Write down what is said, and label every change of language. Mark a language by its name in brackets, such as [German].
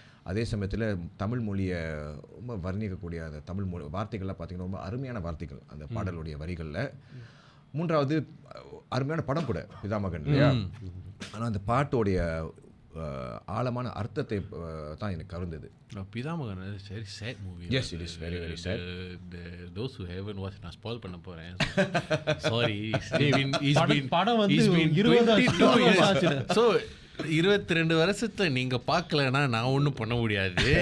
[Tamil] அதே சமயத்தில் தமிழ் மொழியை ரொம்ப வர்ணிக்கக்கூடிய அந்த தமிழ் மொழி வார்த்தைகள்லாம் பார்த்திங்கன்னா ரொம்ப அருமையான வார்த்தைகள் அந்த பாடலுடைய வரிகளில். 3வது அருமையான படம் கூட பிதாமகன் இல்லையா. ஆனால் அந்த பாட்டோடைய ஆழமான அர்த்தத்தை தான் எனக்கு கவர்ந்தது. [English] Pithamagan very sad movie. Yes, it is very, very sad. Those who haven't watched, [Tamil] நான் [English] spoil [Tamil] பண்ண போறேன். [English] Sorry. [Tamil] படம் வந்து [English] It's been 22 years. [Tamil] ஆச்சுல. So 22 வருஷத்துல நீங்க பார்க்கலன்னா நான் ஒன்றும் பண்ண முடியாது.